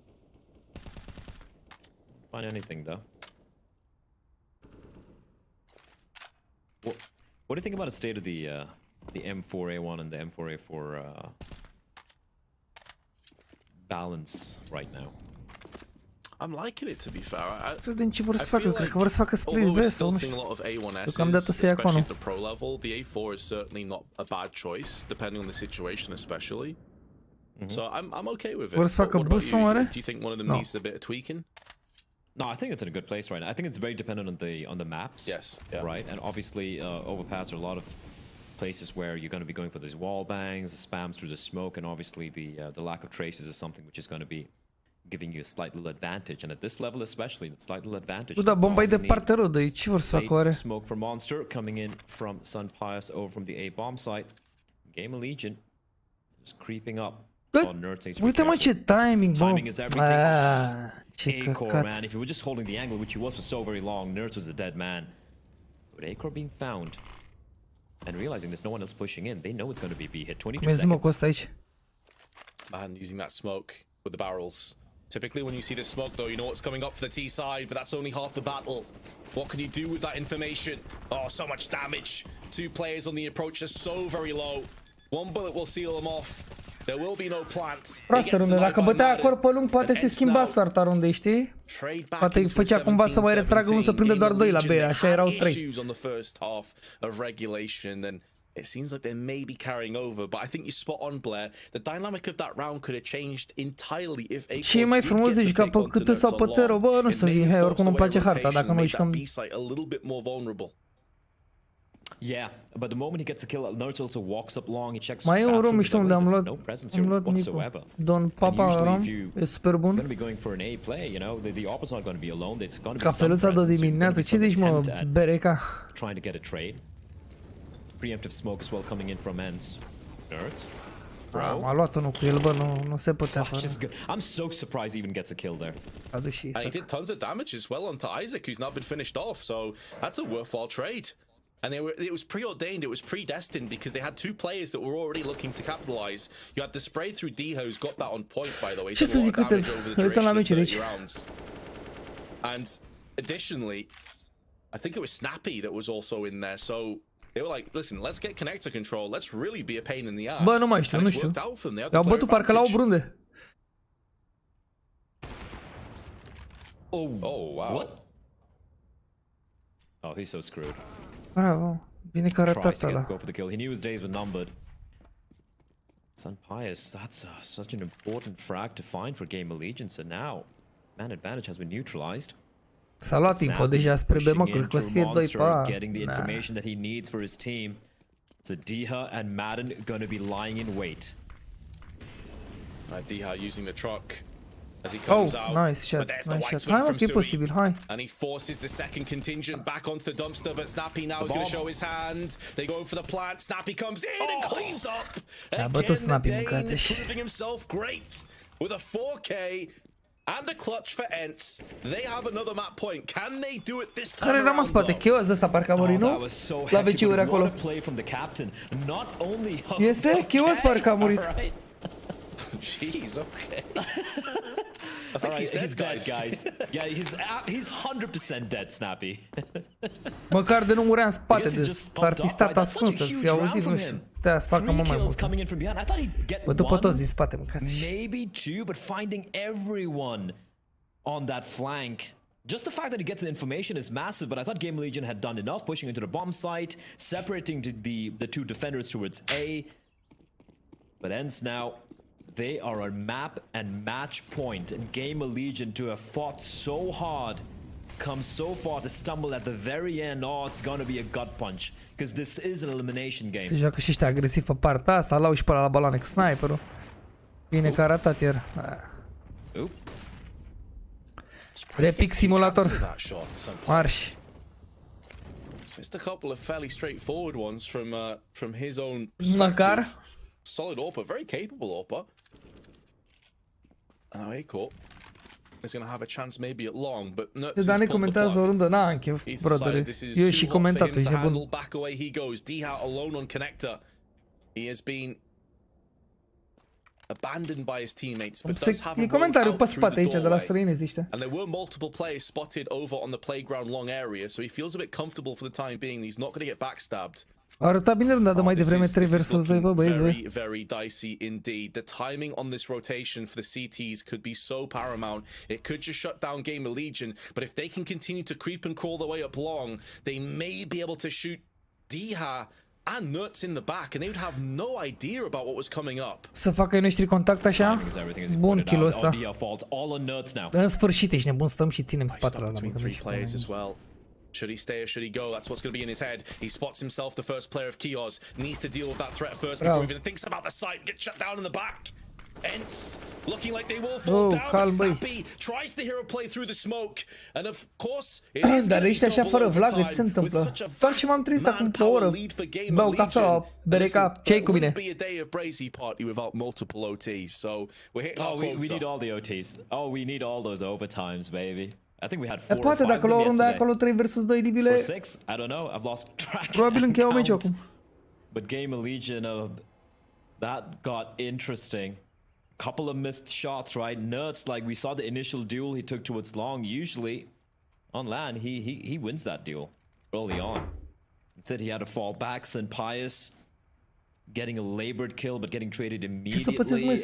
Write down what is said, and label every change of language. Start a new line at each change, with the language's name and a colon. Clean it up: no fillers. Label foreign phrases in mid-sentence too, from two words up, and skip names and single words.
English: Find anything though. What do you think about the state of the M4A1 and the M4A4 balance right now? I'm liking it, to be fair.
Romanian: Vedem ce vor să facă, cred că vor să facă split B sau nu știu. Deocamdată să ia cu
English: especially at the pro level, the A4 is certainly not a bad choice, depending on the situation, especially. So I'm okay with it.
Romanian: Vor să facă boost oare?
English: Do you think one of them needs a bit of tweaking? No, I think it's in a good place right now. I think it's very dependent on the maps. Yes. Yeah. Right, and obviously overpass are a lot of places where you're going to be going for these wall bangs, the spams through the smoke, and obviously the lack of traces is something which is going to be giving you a slight little advantage, and at this level especially, the slight little advantage.
Romanian: Da, bomba e departe rău de aici. Ce vor să facă oare?
English: Smoke for Monster coming in from Sun Pius over from the A bomb site. Gamerlegion is creeping up.
Romanian: Uite mă ce timing, bă. Ce
English: Acor, man, if he were just holding the angle, which he was for so very long, Nerds was a dead man. But Acor being found and realizing there's no one else pushing in, they know it's going to be B hit. 22 seconds.
Romanian: Aici.
English: Man, using that smoke with the barrels. Typically when you see the smoke though, you know what's coming up for the T side, but that's only half the battle. What can you do with that information? Oh, so much damage. 2 players on the approach are so very low. One bullet will seal them off. There will be no plants.
Romanian: Proastă rundă, dacă bătea acolo pe lung, poate se schimba soarta rundei, știi? Poate îi făcea cumva să mai retragă unul să prindă doar 2 la B, așa erau 3.
English: It seems like they may be carrying over, but I think you're spot on, Blair. The dynamic of that round could have changed entirely if Acor
Romanian: ce e mai frumos de jucat pe câtă sau pe tero, bă, nu să zic, hai, oricum îmi place harta, dacă nu jucăm.
English: Yeah, but the moment he gets a kill, Nerds also walks up long, he checks.
Romanian: Mai e un rom mișto unde am luat Nico. Don Papa Rom, e super bun.
English: Going to be going for an A play, you know, the opponent's not going to be alone. It's going to be
Romanian: cafeluța de dimineață, ce zici mă, Bereca?
English: Trying to get a trade. Preemptive smoke as well coming in from ends. Nerds.
Romanian: M-a luat unul cu el, bă, nu se putea fără.
English: I'm so surprised he even gets a kill there. And he did tons of damage as well onto Isaac, who's not been finished off, so that's a worthwhile trade. And it was preordained, it was predestined, because they had 2 players that were already looking to capitalize. You had the spray through DeHa, who's got that on point, by the way.
Romanian: Ce să zic, uite,
English: and additionally, I think it was Snappy that was also in there, so they were like, listen, let's get connector control, let's really be a pain in the ass.
Romanian: Bă, nu mai știu, nu știu. I-au bătut parcă la o brunde.
English: Oh, wow. What? Oh, he's so screwed.
Romanian: Bravo. Bine că a arătat ăla.
English: Go for the kill. He knew his days were numbered. Sun Pius, that's such an important frag to find for Gamerlegion. So now, man advantage has been neutralized.
Romanian: S-a luat info deja spre B, mă, cred că o să fie 2 pe A.
English: Getting the information that he needs for his team. So DeHa and Madden going to be lying in wait. DeHa using the truck. As he comes out. Nice shot, nice shot.
Romanian: Hai mă, că e posibil, hai.
English: And he forces the second contingent back onto the dumpster, but Snappy now is going to show his hand. They go for the plant. Snappy comes in and cleans up. Again, Dane proving himself great with a 4K and a clutch for Ents. They have another map point. Can they do it this time?
Romanian: Care era în spate? Aqirys ăsta parcă a murit, nu? La BC-uri acolo. Este? Aqirys parcă a murit.
English: Jeez, okay. I think he's dead, guys. Yeah, he's 100% dead, Snappy.
Romanian: Măcar de nu murea în spate, deci ar fi stat ascuns să fi auzit, nu știu. Te-a să facă mă mai mult. Bă, după toți din spate, mâncați.
English: Maybe 2, but finding everyone on that flank. Just the fact that he gets the information is massive, but I thought Gamerlegion had done enough, pushing into the bomb site, separating the 2 defenders towards A. But ends now. They are a map and match point, and Gamerlegion, to have fought so hard, come so far to stumble at the very end. Oh, it's gonna be a gut punch, because this is an elimination game.
Romanian: Se joacă și ăștia agresiv pe partea asta, lau și pe la baloane cu sniperul. Bine că a ratat iar.
English: Repic simulator.
Romanian: Marș.
English: Missed a couple of fairly straightforward ones from his own
Romanian: Măcar.
English: perspective. Solid AWP, very capable AWP. Now Aqirys is going to have a chance maybe at long, but Nuts
Romanian: Dani comentează o rundă, n-am chef, brother. Eu și comentatul, ești nebun.
English: Back away he goes. DHA alone on connector. He has been abandoned by his teammates, but does have a
Romanian: comentariu pe spate aici de la străinezi ăștia.
English: And there were multiple players spotted over on the playground long area, so he feels a bit comfortable for the time being. He's not going to get backstabbed.
Romanian: A arătat bine runda de mai devreme 3 versus 2, bă, băieți,
English: very, very dicey indeed. The timing on this rotation for the CTs could be so paramount. It could just shut down Gamerlegion, but if they can continue to creep and crawl their way up long, they may be able to shoot DHA and Nuts in the back, and they would have no idea about what was coming up.
Romanian: Să facă ai noștri contact așa? Bun kill-ul ăsta. În sfârșit, ești nebun, stăm și ținem spatele ăla.
English: Should he stay or should he go? That's what's going to be in his head. He spots himself the first player of Aqirys. Needs to deal with that threat first before he even thinks about the site and gets shut down in the back. Ents looking like they will fall down. But Snappy tries to hero play through the smoke. And of course, it is
Romanian: dar ești așa fără vlag, ce se întâmplă? Doar ce m-am trezit acum pe o oră. Beau cafea, bereca, ce-i cu mine?
English: Be a day of Brazy party without multiple OTs. So we're hitting our quota. We need all the OTs. Oh, we need all those overtimes, baby. I think we had 4 or 5
Romanian: poate dacă la o rundă acolo 3 versus 2 libile.
English: 6, I don't know. I've lost track.
Romanian: Probabil încheiau meciul acum.
English: But Gamerlegion, that got interesting. Couple of missed shots, right? Nuts, like we saw the initial duel he took towards long. Usually on land, he wins that duel early on. Instead, he had to fall back. And Pius getting a labored kill, but getting traded immediately.